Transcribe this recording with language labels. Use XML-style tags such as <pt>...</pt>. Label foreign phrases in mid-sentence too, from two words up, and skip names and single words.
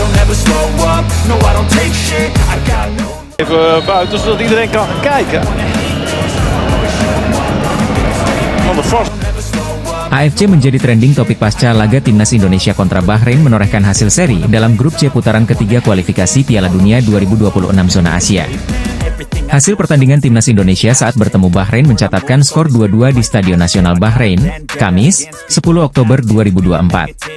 <en>never slow up, no I don't take shit, I got no.</en> <nl>Even buiten zodat iedereen kan gaan kijken. Van der Vos.</nl> <id>AFC menjadi trending topik pasca laga Timnas Indonesia kontra Bahrain menorehkan hasil seri dalam grup C putaran ketiga kualifikasi Piala Dunia 2026 zona Asia. Hasil pertandingan Timnas Indonesia saat bertemu Bahrain mencatatkan skor 2-2 di Stadion Nasional Bahrain, Kamis, 10 Oktober 2024.</id>